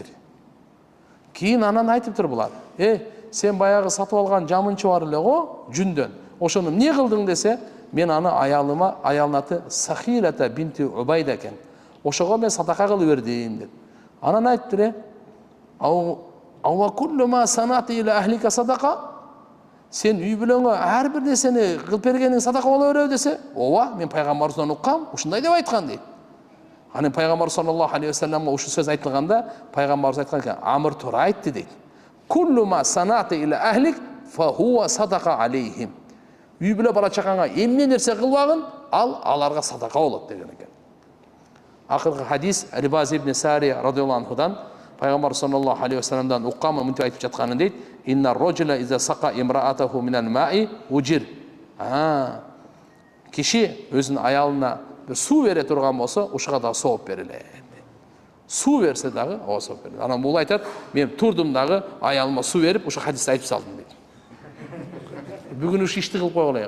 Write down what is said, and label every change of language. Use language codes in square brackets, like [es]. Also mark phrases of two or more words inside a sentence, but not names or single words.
[ky] Кийин анан айтыптыр булар: сен баягы сатып алган жамынчы бар эле го, жүндөн. Ошону эмне кылдың десе, мен аны аялдын аты Сахилата бинти Убайда экен. Ошого мен садака кылып бердим деп. Анан айттыр: [ar] "أوكل ما صنعت إلى أهلك صدقة?" [ky] Сен үй бүлөңө ар бир нерсени кылып бергениң садака боло береби десе, "Ооба, мен пайгамбарыбыздан уккам, ушундай деп айткан" дейт. Анан пайгамбар [ar] صلى الله عليه وسلم [ky] ушул сөз айтылганда, пайгамбарыбыз айткан экен: "Амр туура айтты" дейт. [ar] "كل ما صنعت إلى أهلك فهو صدقة عليهم." [ky] Үй бүлө бала чакаңа эмне нерсе кылбагын, аларга садака болот деген экен. Акыркы хадис Рибаз ибн Сария [ar] رضي الله عنه [ky] пайгамбар [ar] صلى الله عليه وسلم [ky] уккам мынтип айтып жатканын дейт: [ar] "إن الرجل إذا سقى امرأته من الماء أجر." [ky] Киши өзүнүн аялына бир суу бере турган болсо, ушуга да сооп берилет. Суу берсе дагы сооп берилет. Анан бул айтат: "Мен турдум дагы аялыма суу берип, ушу хадисти айтып салдым" дейт. Бүгүн ушу ишти кылып койгула.